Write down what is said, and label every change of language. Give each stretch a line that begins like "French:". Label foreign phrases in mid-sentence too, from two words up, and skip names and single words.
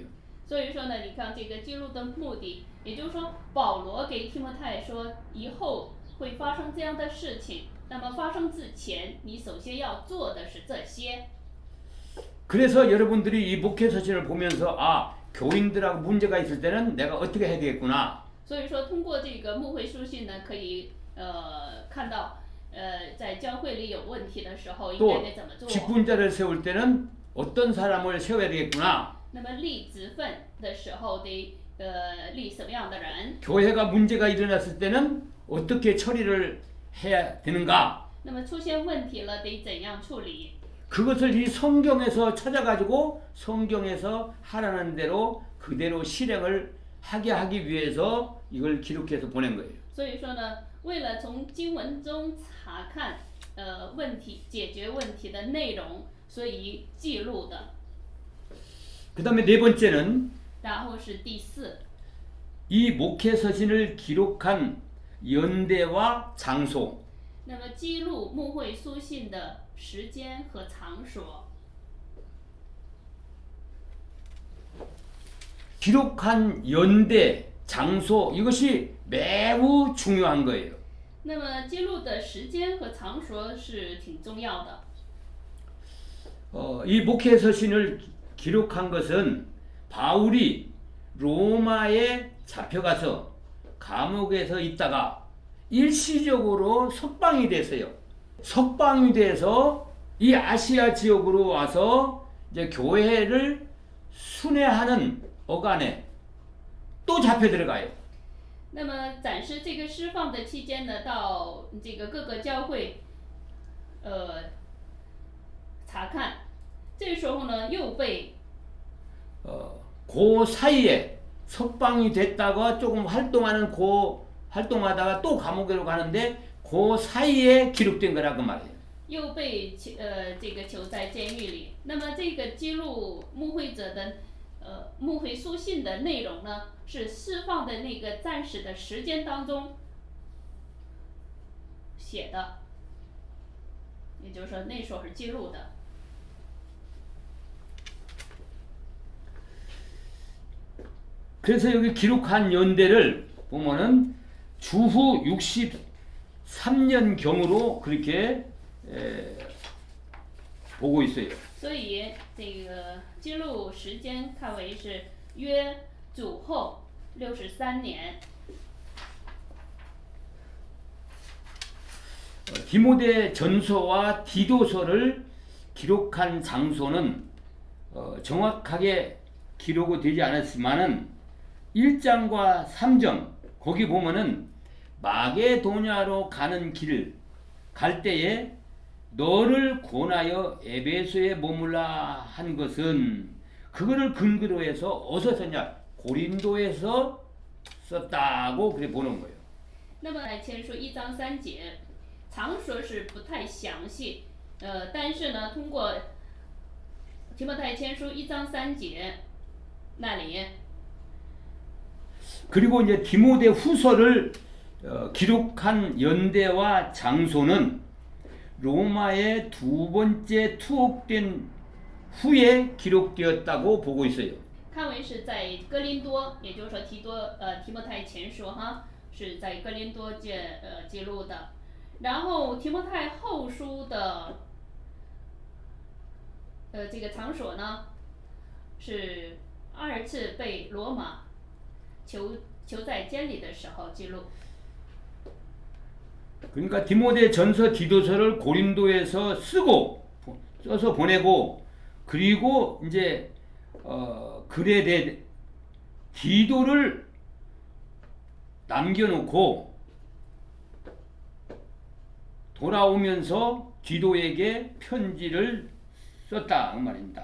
Chinese: 所以说呢，你看这个记录的目的，也就是说，保罗给提摩太说，以后会发生这样的事情，那么发生之前，你首先要做的是这些。
Korean: 그래서 여러분들이 이 목회 서신을 보면서 아 교인들하고 문제가 있을 때는 내가 어떻게 해야 되겠구나.
Chinese: 所以说，通过这个牧会书信呢，可以看到，在教会里有问题的时候，应该
Korean: 또
Chinese: 得怎么做。
Korean: 직분자를 세울 때는 어떤 사람을 세워야 되겠구나.
Chinese: 那么立职分的时候得立什么样的人？
Korean: 교회가 문제가 일어났을 때는 어떻게 처리를 해야 되는가.
Chinese: 那么出现问题了，得怎样处理？
Korean: 그것을 이 성경에서 찾아가지고 성경에서 하라는 대로 그대로 실행을 하게 하기 위해서 이걸 기록해서 보낸 거예요.
Chinese: 所以说呢，为了从经文中查看问题、解决问题的内容，所以记录的。
Korean: 그 다음에 네 번째는
Chinese: 然后是第四，
Korean: 이 목회 서신을 기록한 연대와 장소.
Chinese: 那么记录牧会书信的时间和场所。
Korean: 기록한 연대, 장소 이것이 매우 중요한 거예요.
Chinese: 那么记录的时间和场所是挺重要的。
Korean: 이 목회 서신을 기록한 것은 바울이 로마에 잡혀가서 감옥에서 있다가 일시적으로 석방이 됐어요. 석방이 돼서 이 아시아 지역으로 와서 이제 교회를 순회하는 어간에 또 잡혀 들어가요.
Chinese: 那么暂时这个释放的期间呢，到这个各个教会，查看，这时候呢又被
Korean: 그 사이에 석방이 됐다가 조금 활동하다가 또 감옥으로 가는데 그 사이에 기록된 거라 그 말이에요.
Chinese: 又被这个囚在监狱里。那么这个记录牧会者的牧会书信的内容呢，是释放的那个暂时的时间当中写的，也就是说那时候是记录的。
Korean: 그래서 여기 기록한 연대를 보면은 주후 63년경으로 그렇게 보고 있어요.
Chinese: 所以这个记录时间看为是约主后63年。
Korean: 디모데 전서와 디도서를 기록한 장소는 정확하게 기록이 되지 않았지만은 1장과 3장 거기 보면은 마게도냐로 가는 길 갈 때에 너를 권하여 에베소에 머물라 한 것은 그거를 근거로 해서 어디서 썼냐? 고린도에서 썼다고 그래 보는 거예요.
Chinese: 那么来签书1章3节，常说是不太详细，但是呢，通过提摩太前书1章3节那里，
Korean: 그리고 이제 디모데 후서를 기록한 연대와 장소는 로마에 두 번째 투옥된 후에 기록되었다고 보고 있어요.
Chinese: 看为是在哥林多，也就是说提摩太前书哈是在哥林多记录的，然后提摩太后书的这个场所呢是2次被罗马囚在监里的时候记录。
Korean: 그러니까 디모데 전서 디도서를 고린도에서 써서 보내고 그리고 이제 글에 대해 디도를 남겨놓고 돌아오면서 디도에게 편지를 썼다 그 말입니다.